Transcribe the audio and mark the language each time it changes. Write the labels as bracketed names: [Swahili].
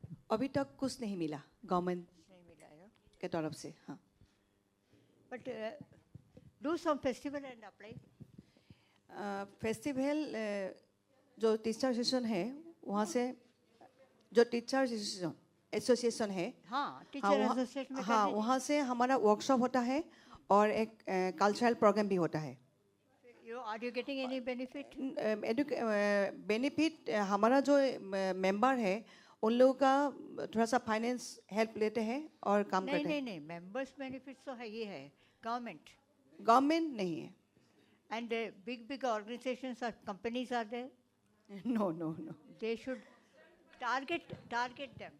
[Hindi] अभी तक कुछ नहीं मिला गवर्नमेंट के तरफ से. हाँ. [English] But do some festival and apply. [Hindi] Festival जो टीचर एसोसिएशन है वहाँ से जो टीचर एसोसिएशन है हाँ टीचर एसोसिएशन में हाँ वहाँ से हमारा वर्कशॉप होता है और एक कल्चरल प्रोग्राम भी होता है. [English] Are you getting any benefit? [Hindi] Benefit हमारा जो मेंबर है उन लोगों का थोड़ा सा फाइनेंस हेल्प लेते हैं और काम करते हैं. नहीं मेंबर्स बेनिफिट्स तो है ये है गवर्नमेंट नहीं है. [English] And big organizations or companies are there? No. They should target them.